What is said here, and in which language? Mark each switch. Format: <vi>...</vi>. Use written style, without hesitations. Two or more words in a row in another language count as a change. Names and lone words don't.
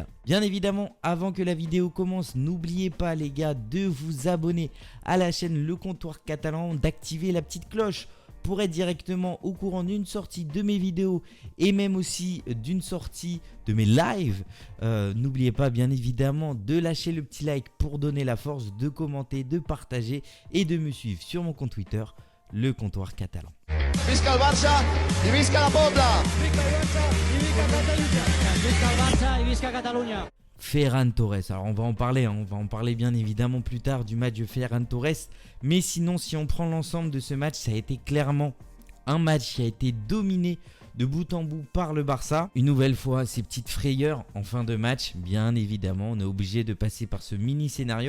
<fr>Bien évidemment, avant que la vidéo commence, n'oubliez pas les gars de vous abonner à la chaîne Le Comptoir Catalan, d'activer la petite cloche pour être directement au courant d'une sortie de mes vidéos et même aussi d'une sortie de mes lives. N'oubliez pas bien évidemment de lâcher le petit like pour donner la force, de commenter, de partager et de me suivre sur mon compte Twitter, Le Comptoir Catalan.</fr> <ca>Visca el Barça y visca la Pobla. Visca el Barça y visca Catalunya. Visca el Barça y visca Catalunya.</ca> <fr>Ferran Torres, alors on va en parler bien évidemment plus tard du match de Ferran Torres, mais sinon si on prend l'ensemble de ce match, ça a été clairement un match qui a été dominé de bout en bout par le Barça. Une nouvelle fois, ces petites frayeurs en fin de match, bien évidemment, on est obligé de passer par ce mini scénario.</fr>